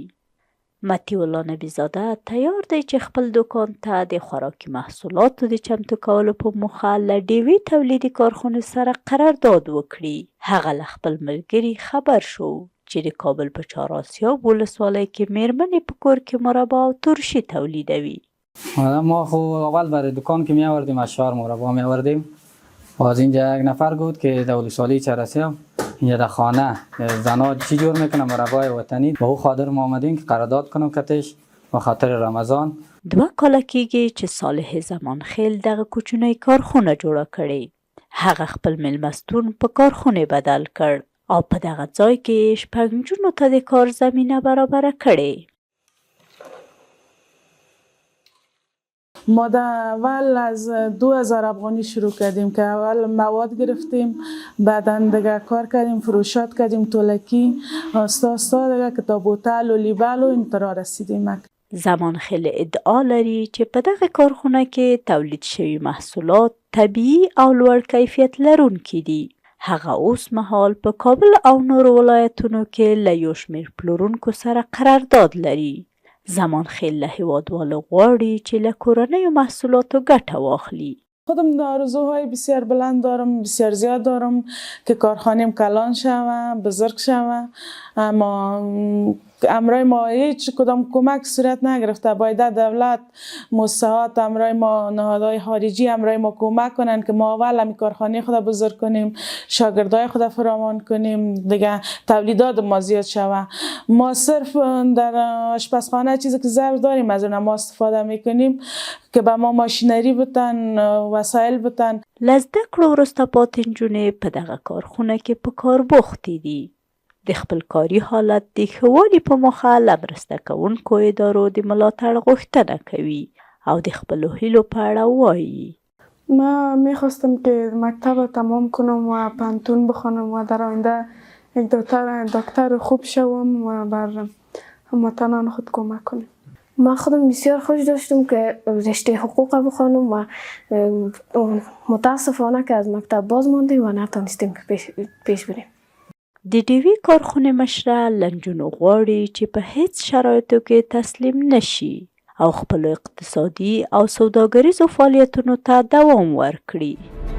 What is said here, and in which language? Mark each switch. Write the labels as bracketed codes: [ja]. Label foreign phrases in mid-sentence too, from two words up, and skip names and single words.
[ps] مطیع الله نبیزاده تیار دی چې خپل دوکان ته د خوراکي محصولاتو د چمتو کولو په موخه له ډیوې تولیدي کارخونې سره قرارداد وکړي. هغه له خپل ملګري خبر شو چې د کابل په چهارآسیاب ولسوالۍ کې میرمنې په کور کې مربا او ترشی تولیدوي. [fa] ما خب اول برای دکان که می آوردیم از شهر مربا می آوردیم و از اینجا یک نفر بود که در ولسوالی چهارآسیاب اینجا در خانه زنا چی جور میکنه مربای وطنی با او خاطر ما آمدیم که قرارداد کنم کتش و خاطر رمضان. [ps] 2 کاله کېږي چې صالح زمانخیل دغه کوچنۍ کارخونه جوړه کړې. هغه خپل میلمستون په کارخونه بدل کړ او په دغه ځای کې 6 نجونو ته د کار زمینه برابره کړې. [fa] ما در اول از 2000 افغانی شروع کردیم که اول مواد گرفتیم، بعدا دیگه کار کردیم، فروشات کردیم، تولکی، آستا آستا دیگه که تا بوتل و لیبل و اینطورا رسیدیم. [ps] زمانخیل ادعا لري چې په دغه کارخونه کې تولید شوي محصولات طبیعي او لوړ کیفیت لرونکي دي. هغه اوس مهال په کابل او نورو ولایتونو کې له یو شمېر پلورونکو سره قرارداد لري. زمانخیل له هیوادوالو غواړي چې له کورنیو محصولاتو ګټه واخلي. [fa] خودم آرزوهای بسیار بلند دارم، بسیار زیاد دارم که کارخانه‌ام کلان شوه، بزرگ شوه، اما امرای ما هیچ کدام کمک صورت نگرفته. باید دولت، مؤسسات، امرای ما نهادهای خارجی امرای ما کمک کنن که ما اول همی کارخانه خود بزرگ کنیم، شاگردای خود فراوان کنیم، دیگه تولیدات ما زیاد شوه. ما صرف در آشپزخانه چیزی که ضرر داریم از اون ما استفاده میکنیم که به ما ماشینری بتن، وسایل بتن. [ps] له زده کړو وروسته پاتې نجونې په دغه کارخونه کې په کار بوختې دي. د خپل کاري حالت د ښه والي په موخه له مرسته کوونکو ادارو د ملاتړ غوښتنه کوي او د خپلو هیلو په اړه وایي. [fa] ما میخواستم که مکتب تمام کنم و پانتون بخوانم و در آینده یک دکتر خوب شوم و بر هموطنان خود کمک کنم. من خودم بسیار خوش داشتم که رشته حقوق بخوانم و متاسفانه که از مکتب باز ماندیم و نتونستیم که پیش بریم. [ps] د ډیوې کارخونې مشره له نجونو غواړي چې په هیڅ شرایطو کې تسلیم نشي او خپلو اقتصادي او سوداګریزو فعالیتونو ته دوام ورکړي.